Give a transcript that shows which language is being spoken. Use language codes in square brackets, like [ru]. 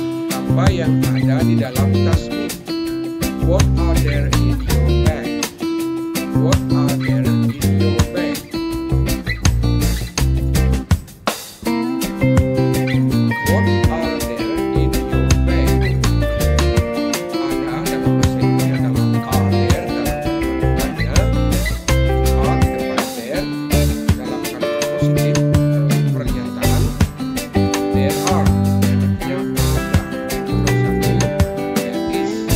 [id] Apa yang ada di dalam tasmu? [en] What are there in your bag? What are there in your bag? What are there in your bag? [id] Ada dalam bahasa Inggris adalah are there dalam tanya, are di depan there dalam kalimat positif pernyataan, there are artinya ada. Kalau satu, there is.